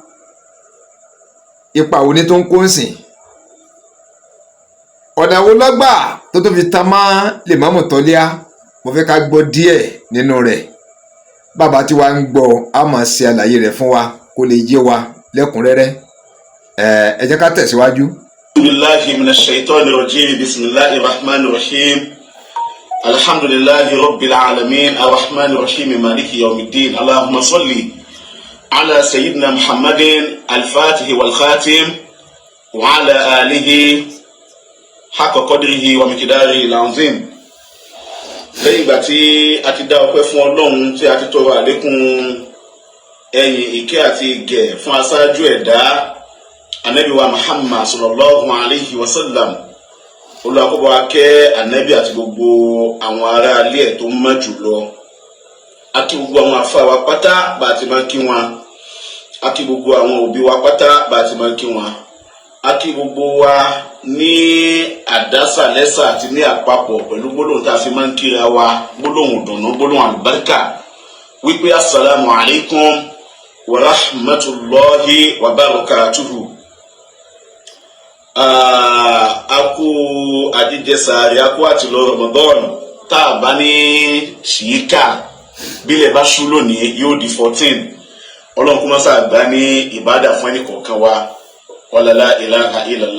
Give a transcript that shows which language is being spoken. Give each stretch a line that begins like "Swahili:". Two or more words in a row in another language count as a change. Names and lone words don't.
Yoruba: ipa wo ni tó ń kó ń sìn ọ̀nà wo lọ́gbà tó fi ta mọ́ Ìmáàmù Tọ́líà mo fẹ́ ká gbọ́ díẹ̀ nínú rẹ̀ bàbá tí wàá ń gbọ́ a máa ṣe àlàyé rẹ̀ fún wa kó lè yé wa lẹ́kùnrẹ́rẹ́ ẹ jẹ́ ká tẹ̀síwájú.
Arabic: بالله من الشيطان الرجيم بسم الله الرحمن الرحيم الحمد لله رب العالمين الرحمن الرحيم مالك يوم الدين اللهم صل على سيدنا محمد الفاتح والخاتم وعلى آله حق قدره ومقداره العظيم.
Yoruba: Lẹ́yìn ìgbà tí a ti dá ọpẹ́ fún Ọlọ́run tí a ti tọrọ àlékún ẹ̀yìn ìkẹ́ àti ìgẹ̀ fún aṣáájú ẹ̀dá Ànábì wa Muhammad
Arabic: صلى الله عليه وسلم,
Yoruba: olùwàkọ́bọ̀ akẹ́ Ànábì àti gbogbo àwọn ará ilé ẹ̀ tó mọ́ jùlọ. A kí gbogbo àwọn àfáà wa pátá bá ti máa kí wọn, a kí gbogbo àwọn òbí wa pátá bá ti máa kí wọn, a kí gbogbo wa ní àdásàlẹ́sà àti ní àpapọ̀ pẹ̀lú gbólóhùn tá a fi máa ń kíra wa, gbólóhùn dùnnú, gbólóhùn àlùbáríkà, wípé
Arabic: السلام عليكم ورحمة الله وبركاته.
Yoruba: A kú àjíjẹsàárì, a kú àti lọ Ramadan tá a bá ní ṣìíkà bílẹ̀ bá ṣú lónìí yóò di 14. Ọlọ́run kó má ṣàgbá ní ìbádà fún ẹnì kọ̀ọ̀kan wa.
Arabic: ولا إله إلا الله.